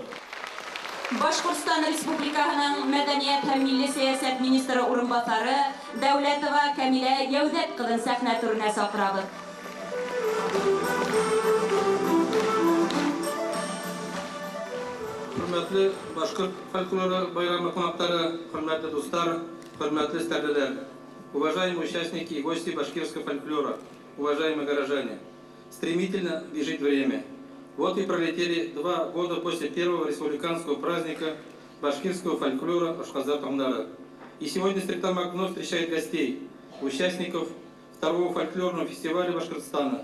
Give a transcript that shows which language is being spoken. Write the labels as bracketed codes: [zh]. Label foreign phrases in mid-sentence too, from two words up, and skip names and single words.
[ba] Башкортстан Республикаһының мәдәният һәм милли сәясәт министры урынбасары Дәүләтова Камилә Яузәт кызын сәхнә түренә сакырабыз. Hürmetli Башкорт фольклоры байрамы кунактары, хөрмәтле дуслар, хөрмәтле стәрлеләр, [ru] уважаемые участники и гости башкирского фольклора, уважаемые горожане, стремительно бежит время. Вот и пролетели 2 года после первого республиканского праздника башкирского фольклора Ашказар Тамдара. И сегодня Стерлитамак вновь встречает гостей, участников 2-го фольклорного фестиваля Башкортостана.